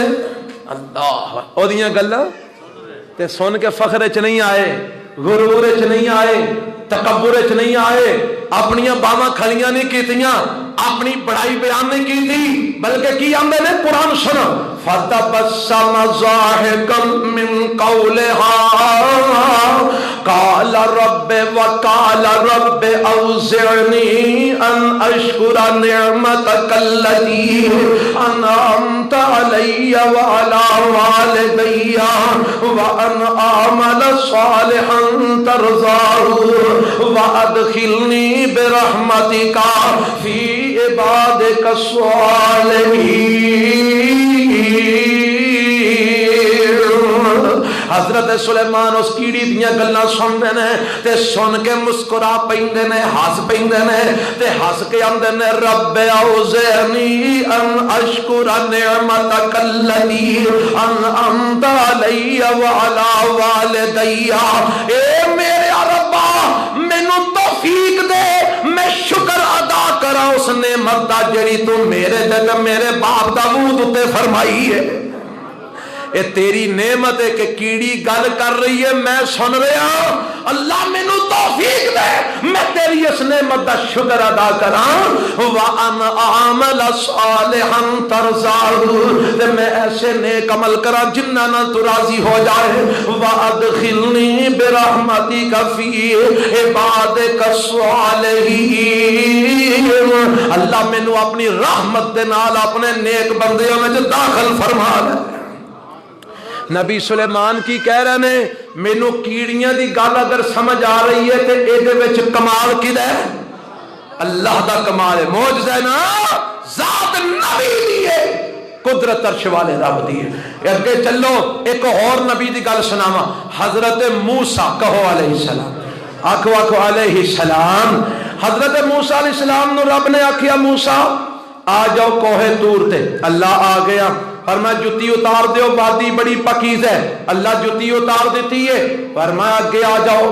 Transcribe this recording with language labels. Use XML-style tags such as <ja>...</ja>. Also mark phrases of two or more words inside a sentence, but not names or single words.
<pa>ਅੱਲਾਹ ਓਦੀਆਂ ਗੱਲਾਂ ਤੇ ਸੁਣ ਕੇ ਫ਼ਖ਼ਰ ਚ ਨਹੀਂ ਆਏ, ਗ਼ਰੂਰ ਚ ਨਹੀਂ ਆਏ, ਤਕੱਬੁਰ ਚ ਨਹੀਂ ਆਏ, ਅਪਣੀਆਂ ਬਾਵਾਂ ਖੜੀਆਂ ਨਹੀਂ ਕੀਤੀਆਂ, ਅਪਣੀ ਬੜਾਈ ਬਯਾਨ ਨਹੀਂ ਕੀ ਥੀ, ਬਲਕਿ ਕੀ ਆਂਦੇ ਨੇ ਕੁਰਾਨ ਸੁਣੋ</pa> <ar>فتبسم ضاحكا من قولها قال رب وقال رب أوزعني أن أشكر نعمتك التي أنعمت علي وعلى والدي وأن أعمل صالحا ترضاه وأدخلني برحمتك في عبادك الصالحين.</ar> <pa>ਹਜ਼ਰਤ ਸੁਲੇਮਾਨ ਉਸ ਕੀੜੀ ਦੀਆਂ ਗੱਲਾਂ ਸੁਣਤੇ ਨੇ ਤੇ ਸੁਣ ਕੇ ਮੁਸਕੁਰਾ ਪੈਂਦੇ ਨੇ, ਹੱਸ ਪੈਂਦੇ ਨੇ ਤੇ ਹੱਸ ਕੇ ਆਂਦੇ ਨੇ</pa> <ar>رب أوزعني أن أشكر نعمتك التي أنعمت علي وعلى والدي.</ar> <pa>ਏ ਮੇਰੇ ਰੱਬਾ ਮੈਨੂੰ ਤੌਫ਼ੀਕ ਦੇ, ਮੈਂ ਸ਼ੁਕਰ ਅਦਾ ਕਰਾਂ ਉਸ ਨੇਮਤ ਦਾ ਜੇੜੀ ਤੂ ਮੇਰੇ ਤੇ ਮੇਰੇ ਬਾਪ ਦਾਊਦ ਉੱਤੇ ਫ਼ਰਮਾਈ ਹੈ।</pa> <ur>یہ تیری نعمت ہے کہ کیڑی گل کر رہی ہے، میں سن رہا.</ur> <pa>ਅੱਲਾਹ ਮੈਨੂੰ ਤੌਫ਼ੀਕ ਦੇ, ਮੈਂ ਤੇਰੀ ਇਸ ਨੇਮਤ ਦਾ ਸ਼ੁਕਰ ਅਦਾ ਕਰਾਂ।</pa> <ar>وأن أعمل صالحا ترضاه,</ar> <pa>ਤੇ ਮੈਂ ਐਸੇ ਨੇਕ ਅਮਲ ਕਰਾਂ ਜਿੰਨਾ ਨਾ ਤੂ ਰਾਜ਼ੀ ਹੋ ਜਾਏ।</pa> <ar>وأدخلني برحمتك في عبادك الصالحين,</ar> <pa>ਅੱਲਾਹ ਮੈਨੂੰ ਅਪਣੀ ਰਹਿਮਤ ਦੇ ਨਾਲ ਅਪਣੇ ਨੇਕ ਬੰਦਿਓਂ ਮੇਂ ਦਾਖ਼ਲ ਫ਼ਰਮਾ ਲੇ। ਨਬੀ ਸੁਲੇਮਾਨ ਕੀ ਕਹਿ ਰਹੇ ਨੇ ਮੈਨੂੰ ਕੀੜੀਆਂ ਦੀ ਗੱਲ ਅਗਰ ਸਮਝ ਆ ਰਹੀ ਹੈ ਤੋ ਇਹਦੇ ਵਿਚ ਕਮਾਲ ਕਿਦਾ ਹੈ? ਅੱਲਾਹ ਦਾ ਕਮਾਲ ਹੈ, ਮੋਜਜ਼ਾ ਹੈ ਨਾ, ਜ਼ਾਤ ਨਬੀ ਦੀ ਹੈ। قدرت عرش والے رب دی ہے۔ اگے چلو ایک اور نبی دی گل سناواں، حضرت موسیٰ، کہو</pa> <ar>علیہ السلام،</ar> <pa>آکھو آکھو</pa> <ar>علیہ السلام۔</ar> <pa>حضرت موسیٰ</pa> <ar>علیہ السلام</ar> <pa>نو رب نے آکھیا موسیٰ آ جاؤ کوہ طور تے، اللہ آ گیا، فرمایا جتی اتار دیو، وادی بڑی پکیز ہے، اللہ جتی اتار دیتی ہے، فرمایا اگے آ جاؤ۔</pa>